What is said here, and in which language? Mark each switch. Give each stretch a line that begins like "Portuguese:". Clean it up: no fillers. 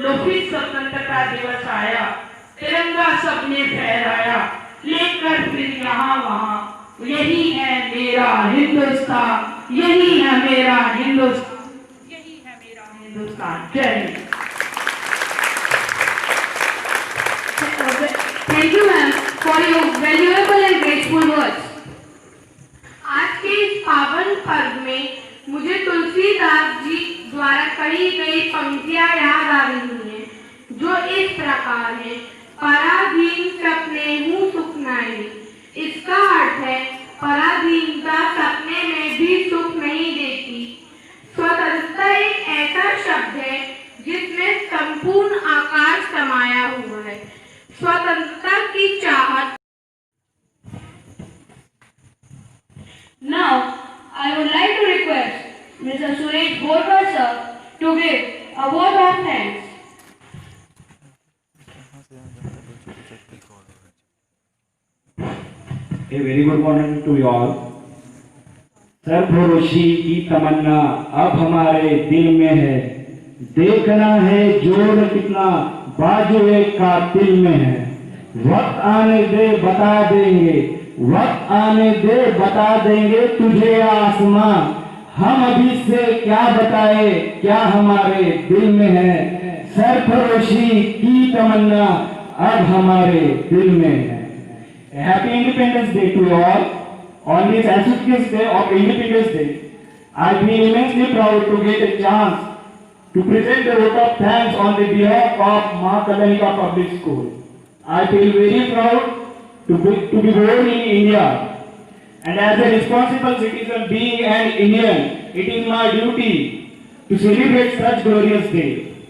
Hindi: लोहित स्वतंत्रता दिवस आया, तिरंगा सबने फहराया, लेकर फिर यहाँ वहाँ, यही है मेरा हिंदुस्तान, यही है मेरा हिंदुस्तान, यही है मेरा हिंदुस्तान। जय Hind.
English: Thank you, ma'am, for your valuable and grateful words.
Hindi: आज के इस पावन पर्व में मुझे तुलसीदास जी द्वारा कही गई पंक्तियां याद आ रही हैं, जो इस प्रकार है। पराधीन सपने हूँ सुख नहीं। इसका अर्थ है पराधीनता सपने में भी सुख नहीं देती। स्वतंत्रता एक ऐसा शब्द है जिसमें संपूर्ण आकाश समाया हुआ है। स्वतंत्रता की चाहत।
English: Now, I would like to request Mr. Suresh Borkar sir to give a vote of thanks. A very good morning to you all.
Hindi: सरफरोशी की तमन्ना अब हमारे दिल में है, देखना है जोर कितना बाजुए का दिल में है। वक्त आने दे बता देंगे, वक्त आने दे बता देंगे तुझे आसमां। हम अभी से क्या बताए क्या हमारे दिल में है, सरफरोशी की तमन्ना अब हमारे दिल में है।
English: Happy independence day to all. On this auspicious day of Independence Day, I feel immensely proud to get a chance to present a vote of thanks on the behalf of Maa Kalyanika Public School. I feel very proud to be born in India, and as a responsible citizen, being an Indian, it is my duty to celebrate such glorious day.